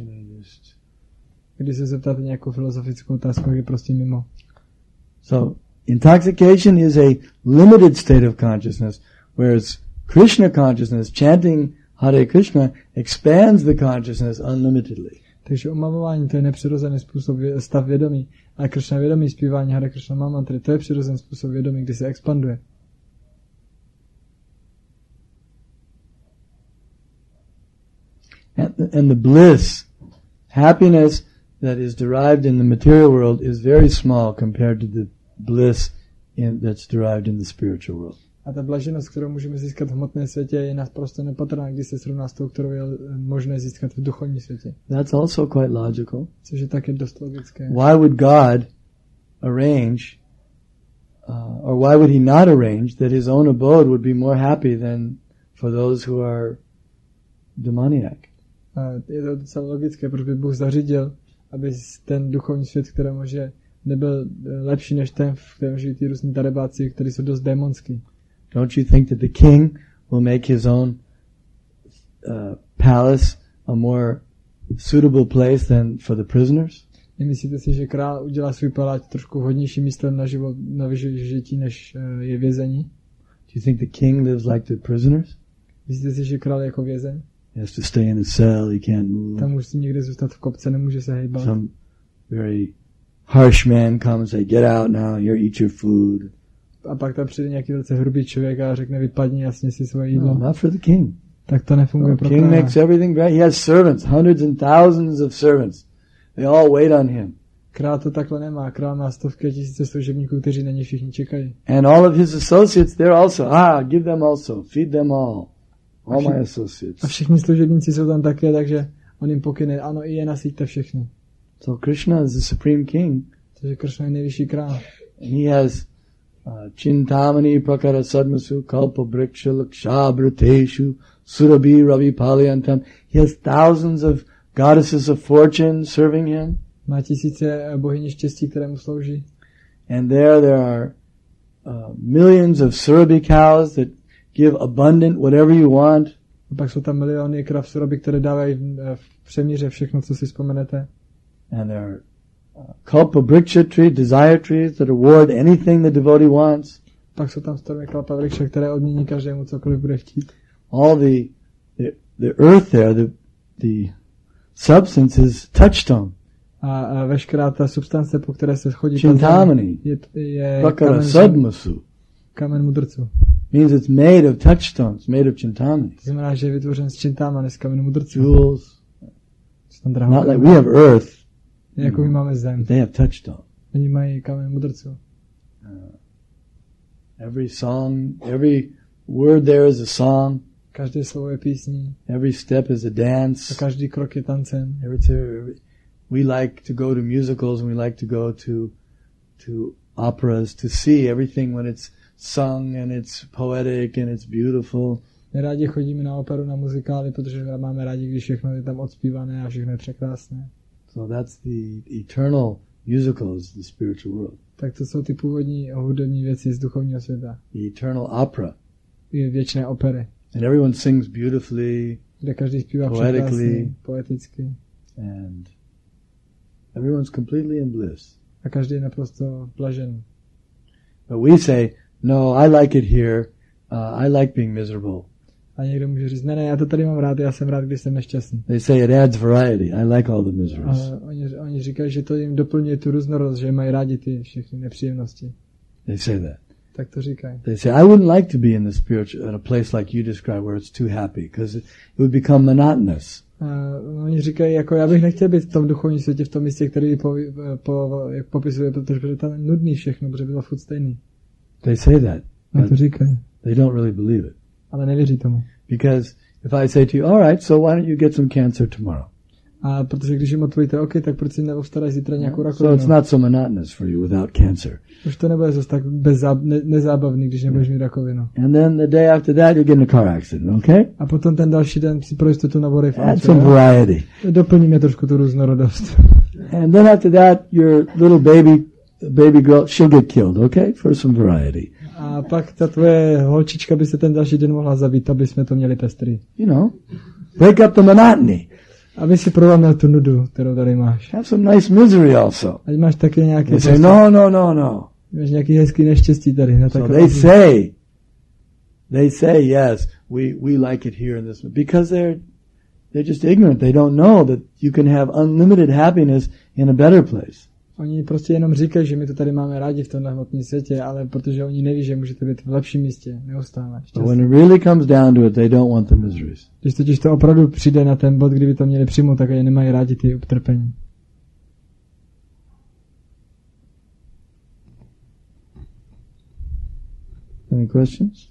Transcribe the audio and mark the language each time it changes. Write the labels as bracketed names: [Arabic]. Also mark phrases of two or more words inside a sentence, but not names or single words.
[Czech] když se zeptáte nějakou filozofickou otázku, je prostě mimo. [English] So intoxication is a limited state of consciousness, whereas Krishna consciousness, chanting Hare Krishna, expands the consciousness unlimitedly. [Czech] Takže omavování, to je nepřirozený způsob, stav vědomí. Ale Krishna vědomí zpívání Hare Krishna mantry, to je přirozený způsob vědomí, kdy se expanduje. [English] And the bliss, happiness that is derived in the material world is very small compared to the bliss that's derived in the spiritual world. [Czech] A ta blaženost, kterou můžeme získat v hmotném světě, je naprosto nepatrná, když se srovná s tou, kterou je možné získat v duchovním světě. [English] That's also quite logical. [Czech] Což je také dost logické. [English] Why would God arrange, or why would he not arrange that his own abode would be more happy than for those who are demoniac? [Czech] Je to docela logické, proč by Bůh zařídil, aby ten duchovní svět, kterému je, nebyl lepší než ten, v kterém žijí ty různí darebáci, kteří jsou dost démonský. [English] Don't you think that the king will make his own palace a more suitable place than for the prisoners? [Czech] Nemyslíte si, že král udělá svůj palác trošku vhodnější místem na život, na vyžití, než je vězení? [English] Do you think the king lives like the prisoners? [Czech] Myslíte si, že král je jako vězeň? [English] He has to stay in a cell, he can't move. [Czech] Tam musí někde zůstat v kopce, nemůže se hejbat. [English] Some very harsh man comes and say, get out now, here, eat your food. [Czech] A pak tam přijde nějaký velice hrubý člověk a řekne, vypadni, jasně si svoje jídlo. [English] No, not for the king. [Czech] Tak to nefunguje pro [English] King [Czech] krále. [English] makes everything right. He has servants, hundreds and thousands of servants. They all wait on him. [Czech] Král to takhle nemá. Král má stovky a tisíce služebníků, kteří na ně všichni čekají. [English] And all of his associates, they're also, give them also, feed them all. All my associates. [Czech] A všichni služebníci jsou tam také, takže on jim pokyne, ano, i je nasyťte všechny. [English] So Krishna is the supreme king. [Czech] Takže Krishna je nejvyšší král. [English] And he has [Sanskrit] Chintamani Prakara Sadmasu Kalpa Briksha Lakshabrateshu Surabhi Ravi Palyantam. [English] He has thousands of goddesses of fortune serving him. [Czech] Má tisíce bohyně štěstí, které mu slouží. [English] And there are millions of Surabhi cows that give abundant whatever you want. [Czech] A pak jsou tam miliony krav Surabhi, které dávají v přemíře všechno, co si vzpomenete. [English] And there are Kalpa Briksha trees, desire trees that award anything the devotee wants. [Czech] Pak jsou tam stromy Kalpa Vriksha, které odmění každému, cokoliv bude chtít. [English] All the earth there, the substance is touchstone. [Czech] A veškerá ta substance, po které se chodí, Chintamani, je [Sanskrit] Prakara Sadmasu. [Czech] Kamen mudrců. [English] Means it's made of touchstones, made of Chintamani. [Czech] To znamená, že je vytvořen z Chintamani, z kamenu mudrců. [English] Jewels. Not like we have earth. [Czech] Jako my máme zem. [English] They have touchstone. [Czech] Oni mají kamen mudrců. [English] Every song, every word there is a song. [Czech] Každé slovo je písní. [English] Every step is a dance. [Czech] A každý krok je tancem. [English] We like to go to musicals and we like to go to operas to see everything when it's sung and it's poetic and it's beautiful. [Czech] My rádi chodíme na operu, na muzikály, protože máme rádi, když všechno je tam odspívané a všechno je překrásné. [English] So that's the eternal musicals, the spiritual world. [Czech] Tak to jsou ty původní hudební věci z duchovního světa. [English] The eternal opera. [Czech] Je věčné opery. [English] And everyone sings beautifully, [Czech] kde každý zpívá překrásně, poeticky. [English] And everyone's completely in bliss. [Czech] A každý je naprosto blažený. [English] But we say, no, I like it here. I like being miserable. [Czech] A někdo může říct, ne, já to tady mám rád, já jsem rád, když jsem nešťastný. [English] They say it adds variety. I like all the miseries. [Czech] Ale oni říkají, že to jim doplňuje tu různorodost, že mají rádi ty všechny nepříjemnosti. [English] They say that. [Czech] Tak to říkají. [English] They say, I wouldn't like to be in the spiritual, in a place like you describe, where it's too happy, because it would become monotonous. [Czech] Oni říkají, jako já bych nechtěl být v tom duchovním světě, v tom místě, který jak popisuje, protože by to tam nudný všechno, protože by to furt stejný. [English] They say that. [Czech] To říkají. [English] They don't really believe it. [Czech] Ale nevěří tomu. [English] Because if I say to you, all right, so why don't you get some cancer tomorrow? [Czech] A protože když jim odpovíte, OK, tak proč si neobstaráš zítra nějakou rakovinu? [English] So it's not so monotonous for you without cancer. [Czech] Už to nebude zase tak nezábavný, když nebudeš mít rakovinu. [English] And then the day after that you get in a car accident, okay? [Czech] A potom ten další den si pro jistotu naborej v [English] Add some variety. [Czech] Doplníme trošku tu různorodost. [English] And then after that your little baby girl, she'll get killed, okay? For some variety. [Czech] A pak ta tvoje holčička by se ten další den mohla zabít, aby jsme to měli pestrý. [English] You know, break up the monotony. [Czech] Aby si prolomil tu nudu, kterou tady máš. [English] Have some nice misery also. [Czech] Ať máš taky nějaké... [English] They say, no. [Czech] Máš nějaký hezký neštěstí tady. [English] So they say, yes, we like it here in this, because they're just ignorant. They don't know that you can have unlimited happiness in a better place. [Czech] Oni prostě jenom říkají, že my to tady máme rádi v tomhle hmotném světě, ale protože oni neví, že můžete být v lepším místě, neustále. [English] But when it really comes down to it, they don't want the miseries. [Czech] Když totiž to opravdu přijde na ten bod, kdyby to měli přijmout, tak je nemají rádi ty utrpení. [English] Any questions?